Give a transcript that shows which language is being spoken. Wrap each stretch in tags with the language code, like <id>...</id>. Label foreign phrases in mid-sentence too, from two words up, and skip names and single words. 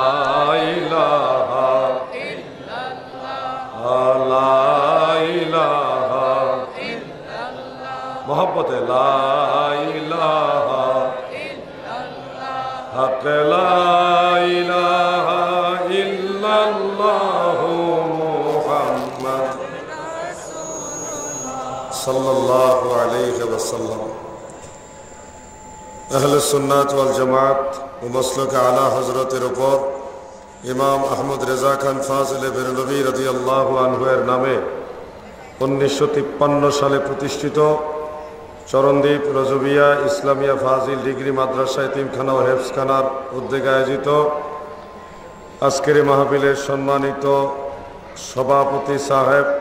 <ar>الہ الا اللہ لا الہ الا اللہ محبت لا الہ الا اللہ حق لا الہ الا اللہ محمد صلی اللہ علیہ وسلم أهل السنة والجماعة</ar> <bn>ও মাসলাক আলা হযরতের উপর ইমাম আহমদ রেজা খান ফাজিলে বেরলভী</bn> <ar>رضي الله عنه</ar> <bn>এর নামে 1953 সালে প্রতিষ্ঠিত চরণদ্বীপ রজবিয়া ইসলামিয়া ফাজিল ডিগ্রি মাদ্রাসা এতিমখানা ও হেফজখানার উদ্যোগে আয়োজিত আজকের মাহফিলের সম্মানিত সভাপতি সাহেব</bn>